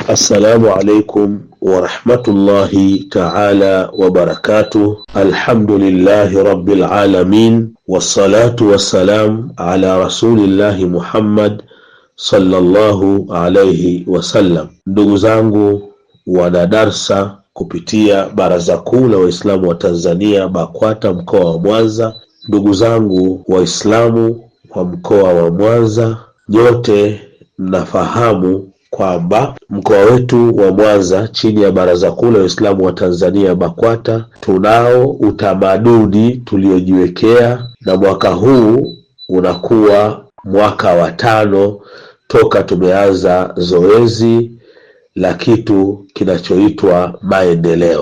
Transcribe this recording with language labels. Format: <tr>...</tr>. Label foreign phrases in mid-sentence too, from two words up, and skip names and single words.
<ar>السلام عليكم ورحمة الله تعالى وبركاته. الحمد لله رب العالمين، والصلاة والسلام على رسول الله محمد صلى الله عليه wasallam.</ar> <sw>Ndugu zangu wana darsa kupitia Baraza Kuu la Waislamu wa Tanzania BAKWATA mkoa wa Mwanza, ndugu zangu Waislamu wa mkoa wa Mwanza, nyote mnafahamu kwamba mkoa wetu wa Mwanza chini ya Baraza Kuu la Waislamu wa Tanzania BAKWATA tunao utamaduni tuliojiwekea, na mwaka huu unakuwa mwaka wa 5 toka tumeanza zoezi la kitu kinachoitwa maendeleo.</sw>